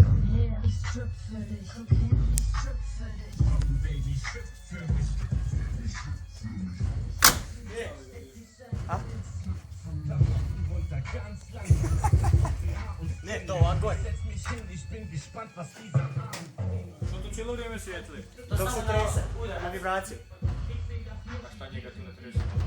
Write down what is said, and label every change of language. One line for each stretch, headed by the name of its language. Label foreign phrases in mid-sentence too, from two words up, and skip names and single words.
German: Yeah, ich strip für dich. Okay, ich strip für dich. Baby, strip für mich. Baby, strip für mich.
Croatian: Ah? Ne, to огонь.
German: Ich bin gespannt, was dieser
Croatian: Što tu cijelo vrijeme svijetli? Dok se trese, na vibraciju. A šta njega tu ne trese?